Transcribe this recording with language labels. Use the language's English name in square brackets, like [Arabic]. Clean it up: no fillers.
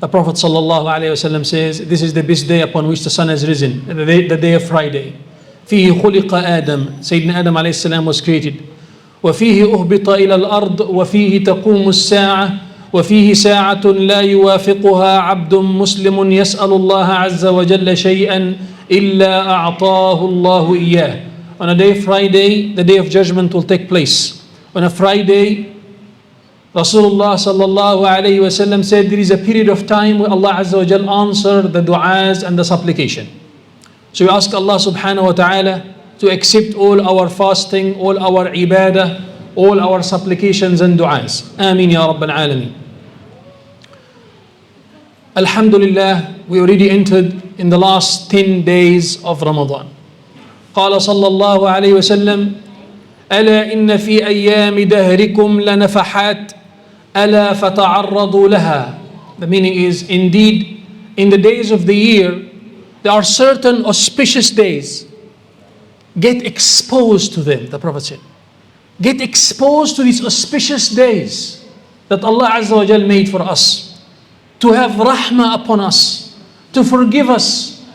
[English] The Prophet sallallahu alayhi wa sallam says, this is the best day upon which the sun has risen, the day of Friday. [Arabic] فِيهِ خُلِقَ آدَمْ. [English] Sayyidina Adam alayhi salam was created. [Arabic] وَفِيهِ أُهْبِطَ إِلَى الْأَرْضِ وَفِيهِ تَقُومُ السَّاعَةِ وفيه ساعة لا يوافقها عبد مسلم يسأل الله عز وجل شيئا إلا أعطاه الله إياه. [English] On a day Friday, the day of judgment will take place. On a Friday, Rasulullah sallallahu alayhi wa sallam said there is a period of time where Allah Azza wa Jal answer the du'as and the supplication. So we ask Allah subhanahu wa ta'ala to accept all our fasting, all our ibadah, all our supplications and du'as. Ameen ya Rabbal Alameen. Alhamdulillah, we already entered in the last 10 days of Ramadan. [Arabic] قال صلى الله عليه وسلم ألا إن في أيام دهركم لنفحات ألا فتعرضوا لها. [English] The meaning is, indeed, in the days of the year, there are certain auspicious days. Get exposed to them, the Prophet said. Get exposed to these auspicious days that Allah Azza wa Jal made for us, to have rahmah upon us, to forgive us.